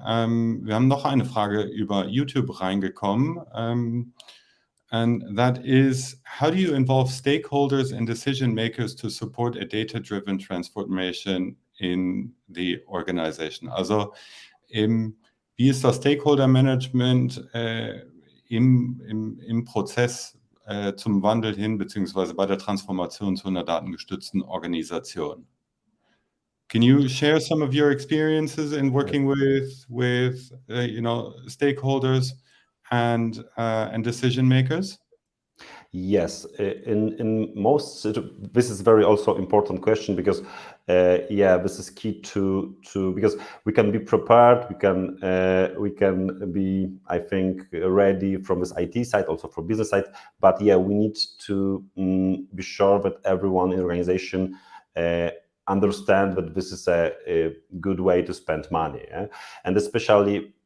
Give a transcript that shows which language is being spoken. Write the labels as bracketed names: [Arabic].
[German] Wir haben noch eine Frage über YouTube reingekommen. [English] And that is, how do you involve stakeholders and decision makers to support a data-driven transformation in the organization? [German] Also, wie ist das Stakeholder-Management im Prozess zum Wandel hin, beziehungsweise bei der Transformation zu einer datengestützten Organisation? [English] Can you share some of your experiences in working with stakeholders and decision makers? Yes, in most, this is very also important question, because this is key to because we can be prepared, we can be, I think, ready from this IT side, also for business side, but we need to be sure that everyone in the organization understand that this is a good way to spend money, and especially